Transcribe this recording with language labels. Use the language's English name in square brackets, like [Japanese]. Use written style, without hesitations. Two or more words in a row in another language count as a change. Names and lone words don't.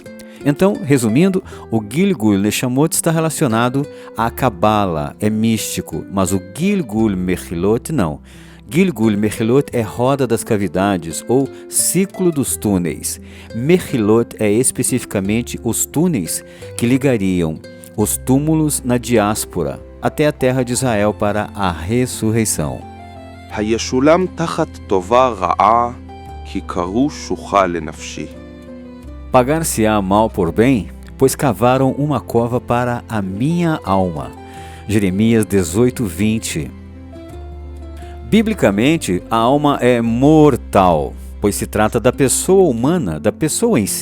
[Portuguese] Então, resumindo, o [Hebrew] Gilgul Neshamot [Portuguese] está relacionado à Cabala, é místico, mas o [Hebrew] Gilgul Mechilot [Portuguese] não. [Hebrew] Gilgul Mechilot [Portuguese] é roda das cavidades ou ciclo dos túneis. Mechilot é especificamente os túneis que ligariam os túmulos na diáspora até a terra de Israel para a ressurreição. [Hebrew] הישולם תחת טובה רעה, כי קראו שוחה לנפשי. [Portuguese] Pagar-se-á mal por bem, pois cavaram uma cova para a minha alma. Jeremias 18:20. Biblicamente, a alma é mortal, pois se trata da pessoa humana, da pessoa em si.